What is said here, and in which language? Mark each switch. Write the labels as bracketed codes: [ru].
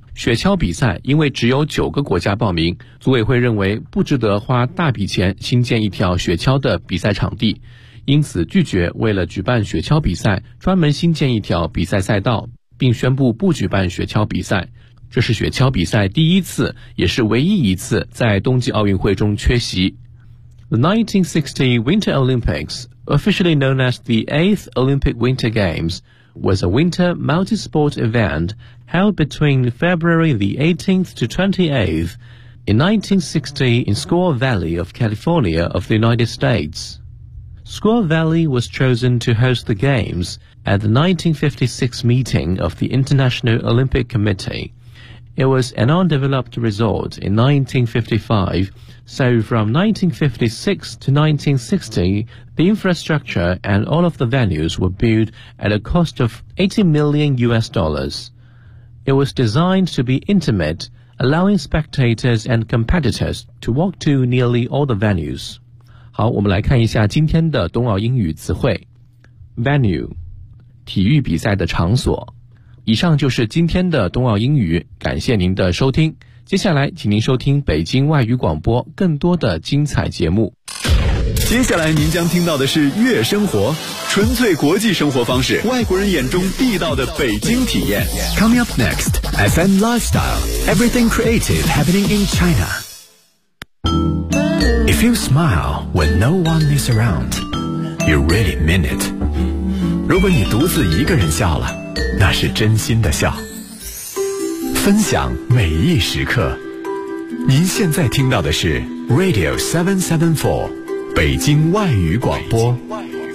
[zh] 雪橇比赛因为只有9个国家报名，组委会认为不值得花大笔钱新建一条雪橇的比赛场地，因此拒绝为了举办雪橇比赛专门新建一条比赛赛道，并宣布不举办雪橇比赛。这是雪橇比赛第一次也是唯一一次在冬季奥运会中缺席。 [en] The 1960 Winter Olympics, officially known as the 8th Olympic Winter Games, was a winter multi-sport eventheld between February the 18th to 28th in 1960 in Squaw Valley of California of the United States. Squaw Valley was chosen to host the Games at the 1956 meeting of the International Olympic Committee. It was an undeveloped resort in 1955, so from 1956 to 1960, the infrastructure and all of the venues were built at a cost of $80 million. It was designed to be intimate, allowing spectators and competitors to walk to nearly all the venues. [zh] 好，我们来看一下今天的冬奥英语词汇。Venue, 体育比赛的场所。以上就是今天的冬奥英语，感谢您的收听。接下来请您收听北京外语广播更多的精彩节目。接下来您将听到的是悦生活，纯粹国际生活方式，外国人眼中地道的北京体验。 [en] Coming up next, FM Lifestyle, Everything Creative Happening in China. If you smile when no one is around, you really mean it. [zh] 如果你独自一个人笑了，那是真心的笑。分享每一时刻，您现在听到的是 Radio 774北京外语广播。北京外语广播。